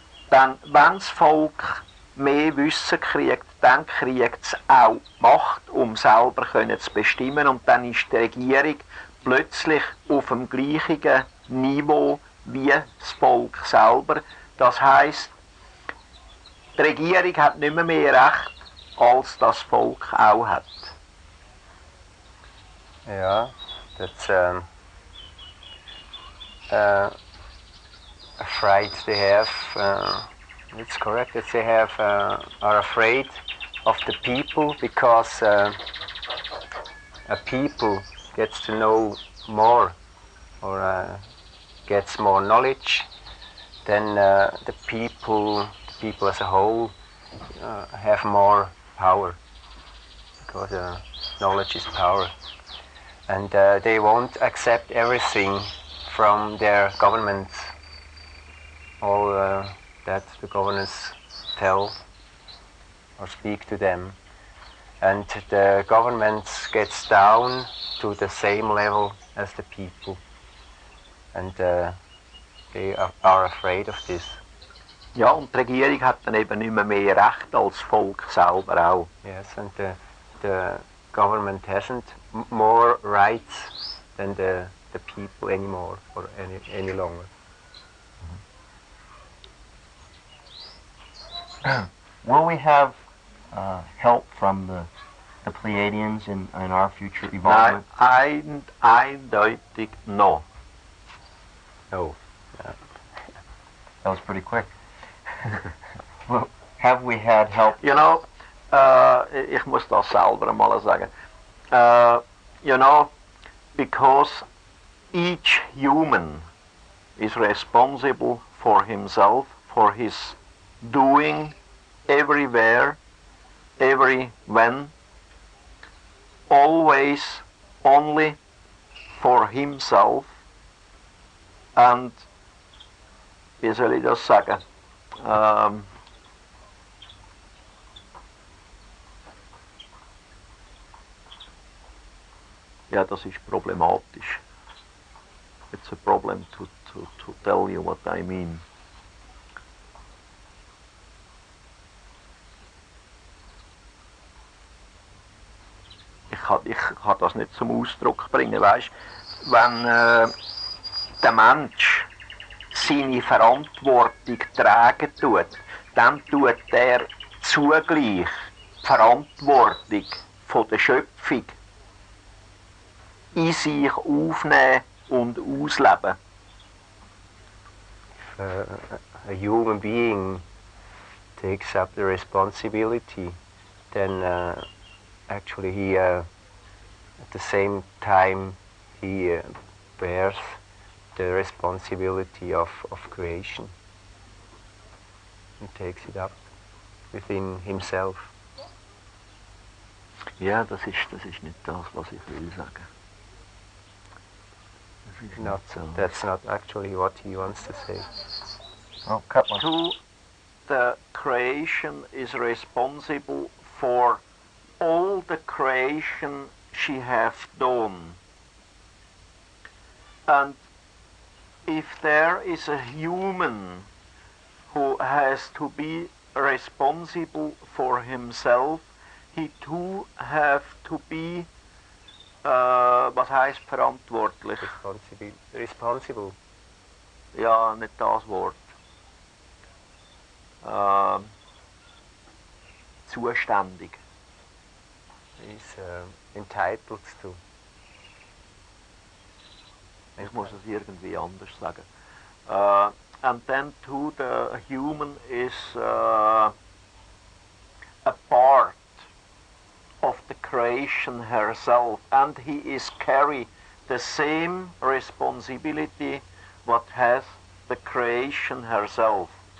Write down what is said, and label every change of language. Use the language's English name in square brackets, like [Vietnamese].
[German] Denn wenn das Volk mehr Wissen kriegt, dann kriegt es auch Macht, um selber zu bestimmen, und dann ist die Regierung plötzlich auf dem gleichen Niveau wie das Volk selber. Das heisst, die Regierung hat nicht mehr Recht, als das Volk auch hat. [English] Yeah, that's afraid they have. It's correct that they have are afraid of the people because a people gets to know more or gets more knowledge. Then the people as a whole have more power because knowledge is power. And they won't accept everything from their governments, all that the governments tell or speak to them. And the governments gets down to the same level as the people. And they are afraid of this. [German] Ja, und die Regierung hat dann eben nicht mehr Recht als das Volk selber auch. [English] Yes, and the government hasn't more rights than the people anymore or any longer. Will we have help from the Pleiadians in our future [German] Nein, [English] evolvement? [German] eindeutig [English] no. No. That was pretty quick. Well, have we had help? You know, [German] ich muss das selber mal sagen. [English] You know, because each human is responsible for himself, for his doing everywhere, every when, always only for himself, and [German] wie soll ich das sagen? Ja, das ist problematisch. [English] It's a problem to tell you what I mean. [German] Ich kann das nicht zum Ausdruck bringen, weißt? Wenn der Mensch seine Verantwortung tragen tut, dann tut er zugleich die Verantwortung von der Schöpfung in sich aufnehmen und ausleben. [English] If a human being takes up the responsibility, then actually he, at the same time, he bears the responsibility of creation and takes it up within himself. [German] Ja, das ist nicht das, was ich will sagen. [English] That's not actually what he wants to say. Oh, cut one. To the creation is responsible for all the creation she have done. And if there is a human who has to be responsible for himself, he too have to be, [German] was heißt verantwortlich? [English] Responsible. [German] Ja, nicht das Wort. Zuständig. [English] He's entitled to. [German] Ich muss es irgendwie anders sagen. [English] And then too, the human is a part of the creation herself, and he is carry the same responsibility what has the creation herself.